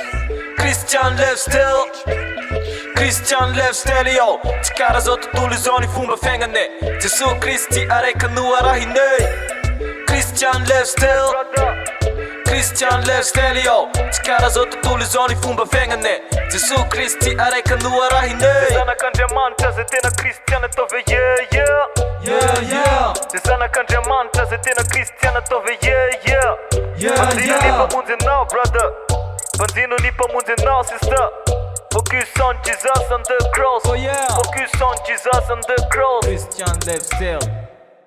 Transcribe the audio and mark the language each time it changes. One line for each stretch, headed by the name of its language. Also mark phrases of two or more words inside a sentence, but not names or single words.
English: Christian lifestyle
Malagasy: yo tsy karaha zao tontolo izao ny fomba fiaignane Jesosy Kristy araiky no arahinay
English: Christian lifestyle
Malagasy: yo tsy karaha zao tontolo izao ny fomba fiaignane Jesosy Kristy araiky no arahinay zanak'Andriamanitra zay tena Kristiana ataove zay zanak'Andriamanitra zay tena Kristiana ataove Vanzino ny mpamonjy anao brother Vanzino ny mpamonjy anao sister
English: Focus on Jesus on the cross Oh yeah Focus on Jesus on the cross Christian lifestyle